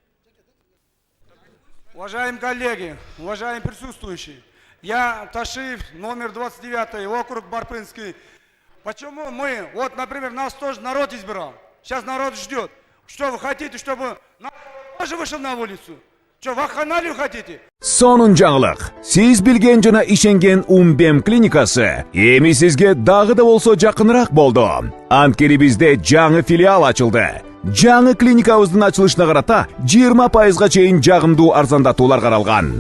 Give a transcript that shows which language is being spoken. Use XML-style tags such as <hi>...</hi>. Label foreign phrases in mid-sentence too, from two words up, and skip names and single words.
<ru>Уважаемые коллеги, уважаемые присутствующие, я Ташиев, номер 29, округ Барпынский. Почему мы, вот, например, нас тоже народ избирал, сейчас народ ждет. Что вы хотите, чтобы народ тоже вышел на улицу? Что, вакханалию хотите?</ru> <ky>Сонун жаңылык. Сиз билген жана ишенген Умбем клиникасы эми сизге дагы да болсо жакыныраак болду. Анткени бизде жаңы филиал ачылды. Жаңы клиникабыздын ачылышына карата 20% чейин жагымдуу арзандатуулар каралган.</ky>